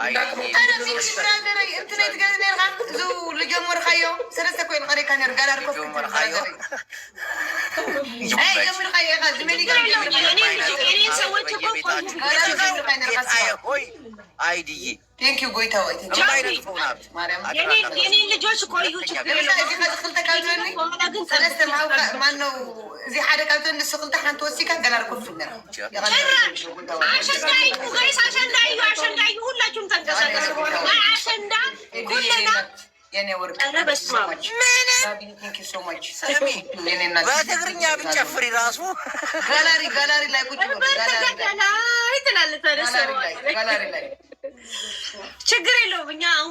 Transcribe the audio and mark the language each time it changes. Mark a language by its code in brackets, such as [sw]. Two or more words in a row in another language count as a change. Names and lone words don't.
[am] አይድዬ የኔ ልጆች ቆዩ [ti] ማነው እዚ ሓደ ካብቶ ንሱ ክልተ ሓንቲ ወሲካ ገና ርኮፍ [am] አሸንዳ ሁላችሁም ተንቀሳቀሱ። አሸንዳ ኩለና የኔ ወርቅ በትግርኛ ብጨፍሪ ራሱ ጋላሪ ላይ ቁጭ ጋላሪ ላይ ችግር የለውም። እኛ አሁን